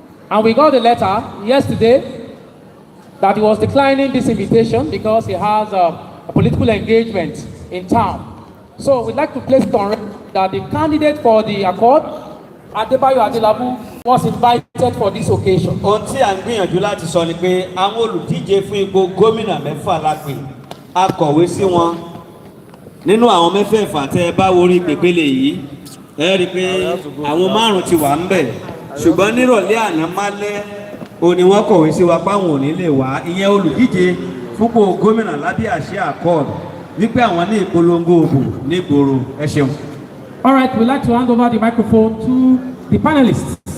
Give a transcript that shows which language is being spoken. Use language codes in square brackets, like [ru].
[en] And we got a letter yesterday that he was declining this invitation because he has a political engagement in town. So we'd like to place it on record that the candidate for the accord, Adebayo Adelabu, was invited for this occasion. [yo] Ohun tí à ń gbìyànjú láti sọ ni pé àwọn olùdíje fún ipò gómìnà mẹ́fà lápè a kọ̀wé sí wọn nínú àwọn mẹ́fẹ̀ẹ̀fà tẹ́ ẹ bá worí pèpele yìí ẹ rí i pé àwọn márùn ti wà ń bẹ̀ ṣùgbọ́n nírọ̀lẹ́ àná málẹ́ òní wọ́n kọ̀wé sí wa páwọn ò ní lè wá ìyẹn olùdíje fúnpò gómìnà lábẹ́ àṣẹ accord wípé àwọn ní ìpolongo òbò nígboro. Ẹ ṣeun. [en] All right, we'd like to hand over the microphone to the panelists.